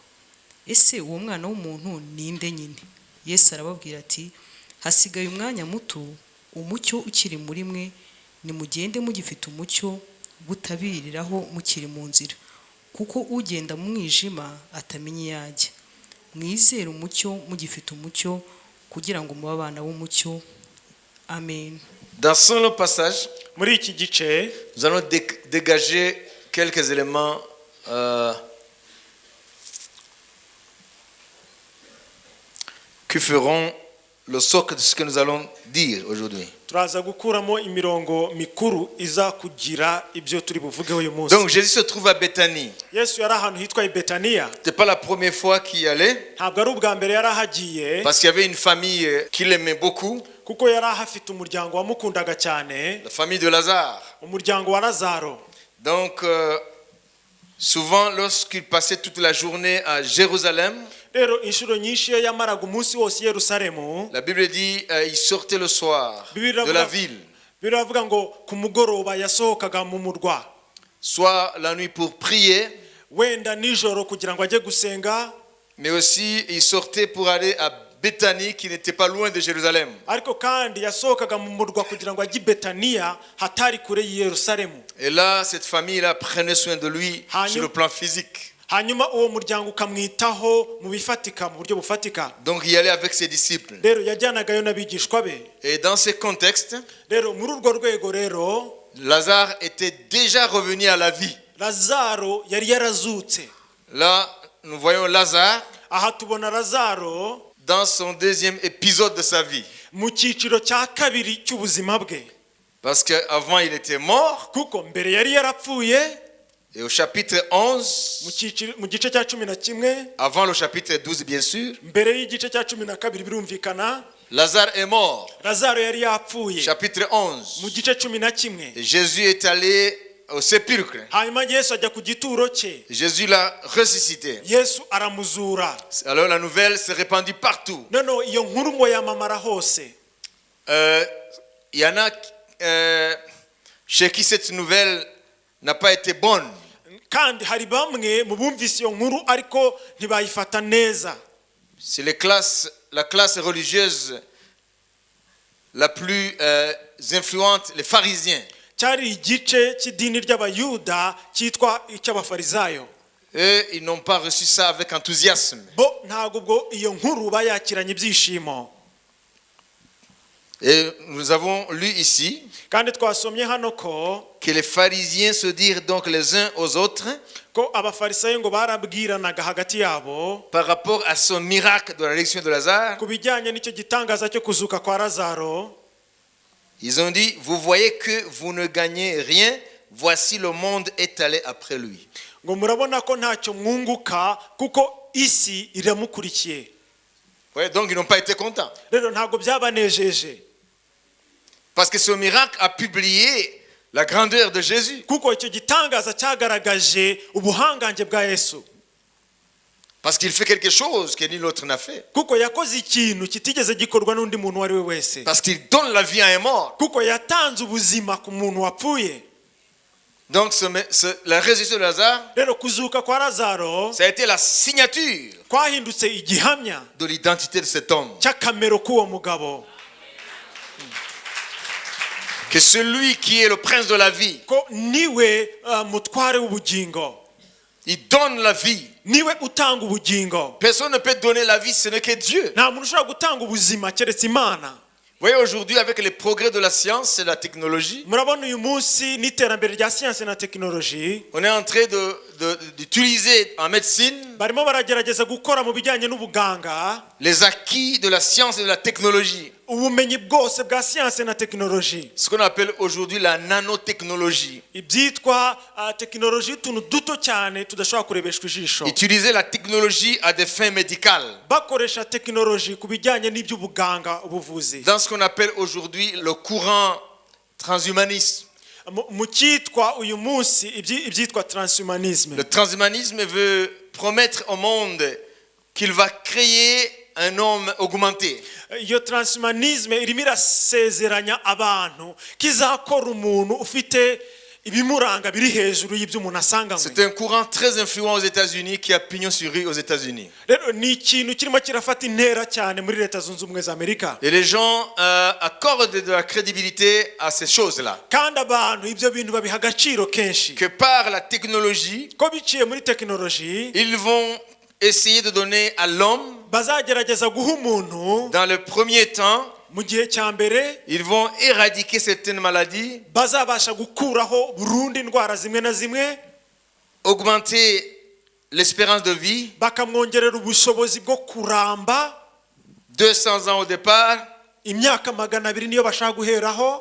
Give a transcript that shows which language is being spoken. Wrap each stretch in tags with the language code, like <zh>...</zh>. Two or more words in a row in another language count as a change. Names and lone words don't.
<rw>Ese uwo mwana w'umuntu ni nde nyine? Yesu arababwira ati, hasigaye umwanya muto, umucyo ukiri muri mwe, nimugende mugifite umucyo, butabiriraho mukiri mu nzira, kuko ugenda mu mwijima atamenya iyo ajya. Mwizere umucyo mugifite umucyo, kugira ngo mube abana b'umucyo. Amen.</rw> <fr>Dans ce long passage,</fr> <rw>Muri iki gice</rw> <fr>nous allons dégager quelques éléments qui feront le socle de ce que nous allons dire aujourd'hui.</fr> <rw>turaza gukuramo imirongo mikuru iza kugira ibyo turi buvugeho uyu munsi.</rw> <fr>Donc Jésus se trouve à Béthanie.</fr> <rw>Yesu yari ahantu hitwa i Betaniya.</rw> <fr>C'était pas la première fois qu'il y allait,</fr> <rw>ntabwo ari ubwa mbere yari ahagiye</rw> <fr>parce qu'il y avait une famille qui l'aimait beaucoup,</fr> <rw>kuko yari ahafite umuryango wamukundaga cyane,</rw> <fr>la famille de Lazare.</fr> <rw>umuryango wa Lazaro.</rw> <fr>Donc souvent lorsqu'il passait toute la journée à Jérusalem,</fr> <rw>rero inshuro nyinshi iyo yamaraga umunsi wose i Yerusalemu,</rw> <fr>la Bible dit il sortait le soir de la ville,</fr> <rw>biravuga ngo ku mugoroba yasohokaga mu murwa,</rw> <fr>soit la nuit pour prier,</fr> <rw>wenda nijoro kugira ngo ajye gusenga,</rw> <fr>mais aussi il sortait pour aller à Béthanie qui n'était pas loin de Jérusalem.</fr> <rw>ariko kandi yasohokaga mu murwa kugira ngo ajye i Betaniya hatari kure y'i Yerusalemu.</rw> <fr>Et là, cette famille-là prenait soin de lui sur le plan physique.</fr> <rw>hanyuma uwo muryango ukamwitaho mu bifatika, mu buryo bufatika.</rw> <fr>Donc il y allait avec ses disciples.</fr> <rw>rero yajyanagayo n'abigishwa be.</rw> <fr>Et dans ce contexte,</fr> <rw>rero muri urwo rwego rero</rw> <fr>Lazare était déjà revenu à la vie.</fr> <rw>Lazaro yari yarazutse.</rw> <fr>Là, nous voyons Lazare</fr> <rw>aha tubona Lazaro</rw> <fr>dans son deuxième épisode de sa vie.</fr> <rw>mu cyiciro cya kabiri cy'ubuzima bwe,</rw> <fr>Parce qu'avant, il était mort.</fr> <rw>kuko mbere yari yarapfuye.</rw> <fr>Et au chapitre 11,</fr> <rw>mu gice cya 11,</rw> <fr>avant le chapitre 12 bien sûr,</fr> <rw>mbere y'igice cya 12 birumvikana,</rw> <fr>Lazare est mort.</fr> <rw>Lazaro yari yapfuye.</rw> <fr>Chapitre 11.</fr> <rw>mu gice 11</rw> <fr>Et Jésus est allé au sépulcre.</fr> <rw>hanyuma Yesu ajya ku gituro cye,</rw> <fr>Jésus l'a ressuscité.</fr> <rw>Yesu aramuzura.</rw> <fr>Alors la nouvelle s'est répandue partout.</fr> <rw>noneho iyo nkuru ngo yamamara hose.</rw> <fr>Il y en a chez qui cette nouvelle n'a pas été bonne.</fr> <rw>kandi hari bamwe mu bumvise iyo nkuru ariko ntibayifata neza.</rw> <fr>C'est la classe religieuse la plus influente, les pharisiens.</fr> <rw>cyari igice cy'idini ry'abayuda cyitwa icy'abafarisayo.</rw> <fr>Eux, ils n'ont pas reçu ça avec enthousiasme.</fr> <rw>bo ntabwo ubwo iyo nkuru bayakiranye ibyishimo.</rw> <fr>Et nous avons lu ici</fr> <rw>kandi twasomye hano ko</rw> <fr>que les pharisiens se dirent donc les uns aux autres</fr> <rw>ko abafarisayo ngo barabwiranaga hagati yabo</rw> <fr>par rapport à ce miracle de la résurrection de Lazare.</fr> <rw>ku bijyanye n'icyo gitangaza cyo kuzuka kwa Lazaro.</rw> <fr>Ils ont dit, vous voyez que vous ne gagnez rien, voici le monde est allé après lui.</fr> <rw>ngo murabona ko ntacyo mwunguka kuko isi iramukurikiye.</rw> <fr>Ouais, donc ils n'ont pas été contents.</fr> <rw>rero ntabwo byabanejeje,</rw> <fr>Parce que ce miracle a publié la grandeur de Jésus.</fr> <rw>kuko icyo gitangaza cyagaragaje ubuhangange bwa Yesu,</rw> <fr>Parce qu'il fait quelque chose que nul autre n'a fait.</fr> <rw>kuko yakoze ikintu kitigeze gikorwa n'undi muntu uwo ari we wese,</rw> <fr>Parce qu'il donne la vie à un mort.</fr> <rw>kuko yatanze ubuzima ku muntu wapfuye.</rw> <fr>Donc la résurrection de Lazare,</fr> <rw>rero kuzuka kwa Lazaro</rw> <fr>ça a été la signature</fr> <rw>kwahindutse igihamya</rw> <fr>de l'identité de cet homme.</fr> <rw>cy'akamero k'uwo mugabo,</rw> <fr>Que celui qui est le prince de la vie,</fr> <rw>ko niwe mutware w'ubugingo,</rw> <fr>il donne la vie.</fr> <rw>niwe utanga ubugingo.</rw> <fr>Personne ne peut donner la vie, ce n'est que Dieu.</fr> <rw>nta muntu ushobora gutanga ubuzima keretse Imana.</rw> <fr>Vous voyez, aujourd'hui, avec les progrès de la science et de la technologie,</fr> <rw>murabona uyu munsi n'iterambere rya siyansi na tekinoloji,</rw> <fr>on est en train d'utiliser en médecine</fr> <rw>barimo baragerageza gukora mu bijyanye n'ubuganga</rw> <fr>les acquis de la science et de la technologie.</fr> <rw>ubumenyi bwose bwa siyansi na tekinoloji,</rw> <fr>Ce qu'on appelle aujourd'hui la nanotechnologie.</fr> <rw>ibyitwa tekinoloji y'utuntu duto cyane tudashobora kurebeshwa ijisho.</rw> <fr>Utiliser la technologie à des fins médicales.</fr> <rw>bakoresha tekinoloji ku bijyanye n'iby'ubuganga, ubuvuzi.</rw> <fr>Dans ce qu'on appelle aujourd'hui le courant transhumanisme.</fr> <rw>mu cyitwa uyu munsi ibyitwa transhumanisme.</rw> <fr>Le transhumanisme veut promettre au monde qu'il va créer un homme augmenté.</fr> <rw>iyo transhumanisme irimo irasezeranya abantu kizakora umuntu ufite ibimuranga biri hejuru y'ibyo umuntu asanganywe.</rw> <fr>C'est un courant très influent aux États-Unis qui a pignon sur rue aux États-Unis.</fr> <rw>rero ni ikintu kirimo kirafata intera cyane muri Leta Zunze Ubumwe za Amerika.</rw> <fr>Et les gens accordent de la crédibilité à ces choses-là.</fr> <rw>kandi abantu ibyo bintu babiha agaciro kenshi,</rw> <fr>Que par la technologie,</fr> <rw>ko biciye muri tekinoloji</rw> <fr>ils vont essayer de donner à l'homme,</fr> <rw>bazagerageza guha umuntu</rw> <fr>dans le premier temps,</fr> <rw>mu gihe cya mbere</rw> <fr>ils vont éradiquer certaines maladies,</fr> <rw>bazabasha gukuraho burundu indwara zimwe na zimwe,</rw> <fr>augmenter l'espérance de vie,</fr> <rw>bakamwongerera ubushobozi bwo kuramba,</rw> <fr>200 ans au départ,</fr> <rw>imyaka 200 niyo bashaka guheraho,</rw>